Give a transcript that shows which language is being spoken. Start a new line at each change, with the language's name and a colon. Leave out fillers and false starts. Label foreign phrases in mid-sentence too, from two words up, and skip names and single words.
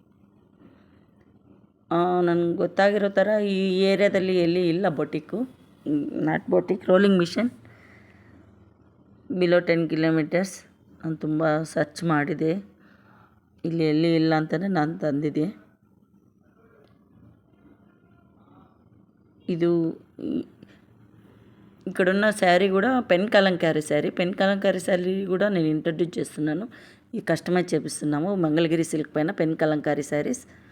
Kannada: ನನಗೆ ಗೊತ್ತಾಗಿರೋ ಥರ ಈ ಏರಿಯಾದಲ್ಲಿ ಎಲ್ಲಿ ಇಲ್ಲ ಬೊಟಿಕ್ಕು,
English: not boutique rolling machine below 10 kilometers.
Kannada: ನಾನು ತುಂಬ ಸರ್ಚ್ ಮಾಡಿದೆ, ಇಲ್ಲಿ ಎಲ್ಲಿ ಇಲ್ಲ ಅಂತಲೇ ನಾನು ತಂದಿದ್ದೆ.
Telugu: ఇది ఇక్కడున్న శారీ కూడా పెన్ కలంకారీ శారీ కూడా నేను ఇంట్రడ్యూస్ చేస్తున్నాను. ఈ కస్టమైజ్ చేపిస్తున్నాము మంగళగిరి సిల్క్ పైన పెన్ కలంకారీ శారీస్.